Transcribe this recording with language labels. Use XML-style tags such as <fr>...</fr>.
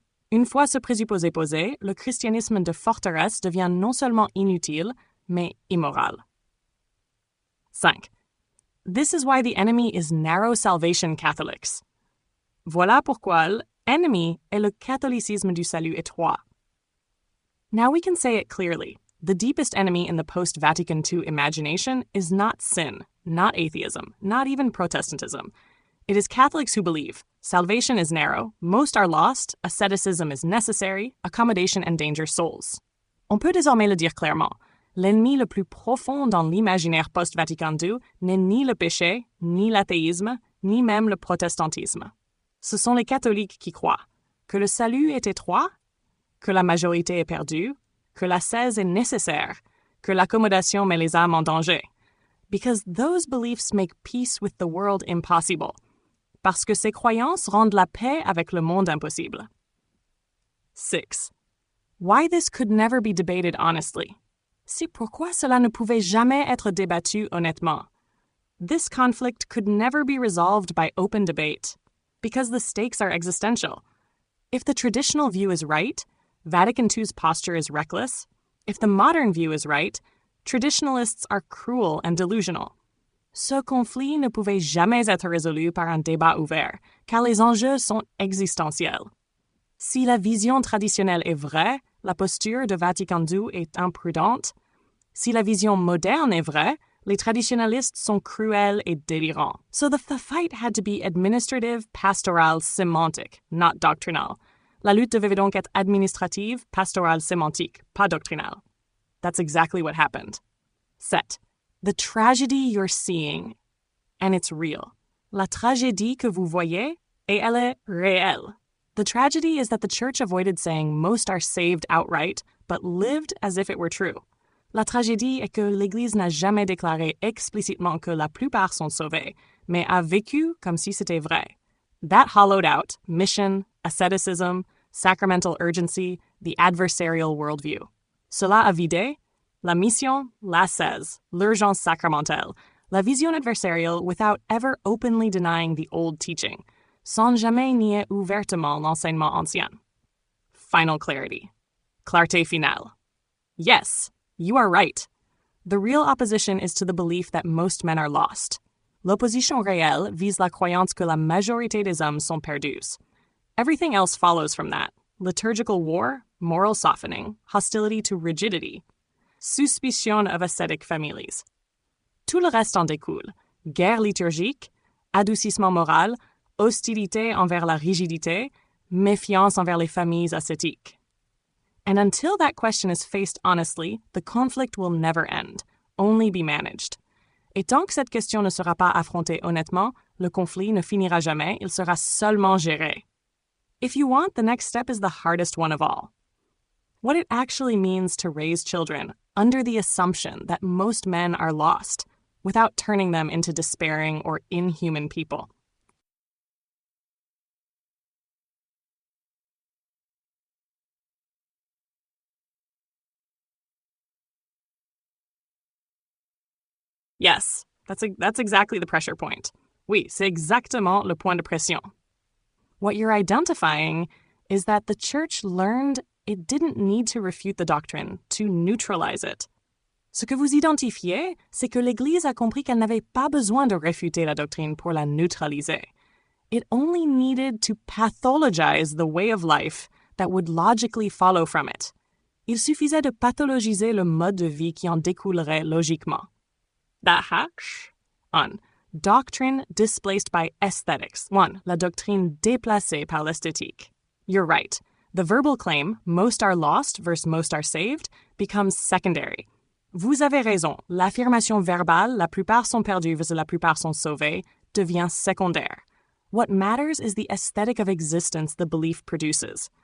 <fr>Une fois ce présupposé posé, le christianisme de forteresse devient non seulement inutile, mais immoral. 5.</fr> <en>This is why the enemy is narrow salvation Catholics.</en> <fr>Voilà pourquoi l'ennemi est le catholicisme du salut étroit.</fr> <en>Now we can say it clearly. The deepest enemy in the post-Vatican II imagination is not sin, not atheism, not even Protestantism. It is Catholics who believe salvation is narrow, most are lost, asceticism is necessary, accommodation endangers souls.</en> <fr>On peut désormais le dire clairement. L'ennemi le plus profond dans l'imaginaire post-Vatican II n'est ni le péché, ni l'athéisme, ni même le protestantisme. Ce sont les catholiques qui croient que le salut est étroit, que la majorité est perdue, que l'ascèse est nécessaire, que l'accommodation met les âmes en danger.</fr> <en>Because those beliefs make peace with the world impossible.</en> <fr>Parce que ces croyances rendent la paix avec le monde impossible. 6.</fr> <en>Why this could never be debated honestly.</en> <fr>C'est pourquoi cela ne pouvait jamais être débattu honnêtement.</fr> <en>This conflict could never be resolved by open debate. Because the stakes are existential. If the traditional view is right, Vatican II's posture is reckless. If the modern view is right, traditionalists are cruel and delusional.</en> <fr>Ce conflit ne pouvait jamais être résolu par un débat ouvert, car les enjeux sont existentiels. Si la vision traditionnelle est vraie, la posture de Vatican II est imprudente. Si la vision moderne est vraie, les traditionalistes sont cruels et délirants.</fr> <en>So the fight had to be administrative, pastoral, sémantique, not doctrinal.</en> <fr>La lutte devait donc être administrative, pastorale, sémantique, pas doctrinale.</fr> <en>That's exactly what happened. 7. The tragedy you're seeing, and it's real.</en> <fr>La tragédie que vous voyez, et elle est réelle.</fr> <en>The tragedy is that the Church avoided saying most are saved outright, but lived as if it were true.</en> <fr>La tragédie est que l'Église n'a jamais déclaré explicitement que la plupart sont sauvés, mais a vécu comme si c'était vrai.</fr> <en>That hollowed out mission, asceticism, sacramental urgency, the adversarial worldview.</en> <fr>Cela a vidé la mission, l'ascèse, l'urgence sacramentelle, la vision adversariale</fr> <en>without ever openly denying the old teaching,</en> <fr>sans jamais nier ouvertement l'enseignement ancien.</fr> <en>Final clarity.</en> <fr>Clarté finale.</fr> <en>Yes, you are right. The real opposition is to the belief that most men are lost.</en> <fr>L'opposition réelle vise la croyance que la majorité des hommes sont perdus.</fr> <en>Everything else follows from that. Liturgical war, moral softening, hostility to rigidity, suspicion of ascetic families.</en> <fr>Tout le reste en découle. Guerre liturgique, adoucissement moral, hostilité envers la rigidité, méfiance envers les familles ascétiques.</fr> <en>And until that question is faced honestly, the conflict will never end, only be managed.</en> <fr>Et tant que cette question ne sera pas affrontée honnêtement, le conflit ne finira jamais, il sera seulement géré.</fr> <en>If you want, the next step is the hardest one of all. What it actually means to raise children under the assumption that most men are lost, without turning them into despairing or inhuman people. Yes, that's exactly the pressure point.</en> <fr>Oui, c'est exactement le point de pression.</fr> <en>What you're identifying is that the church learned it didn't need to refute the doctrine, to neutralize it.</en> <fr>Ce que vous identifiez, c'est que l'Église a compris qu'elle n'avait pas besoin de réfuter la doctrine pour la neutraliser.</fr> <en>It only needed to pathologize the way of life that would logically follow from it.</en> <fr>Il suffisait de pathologiser le mode de vie qui en découlerait logiquement.</fr> <en>That hatch on doctrine displaced by aesthetics. 1.</en> <fr>La doctrine déplacée par l'esthétique.</fr> <en>You're right. The verbal claim, most are lost versus most are saved, becomes secondary.</en> <fr>Vous avez raison. L'affirmation verbale, la plupart sont perdus versus la plupart sont sauvés, devient secondaire.</fr> <en>What matters is the aesthetic of existence the belief produces.</en>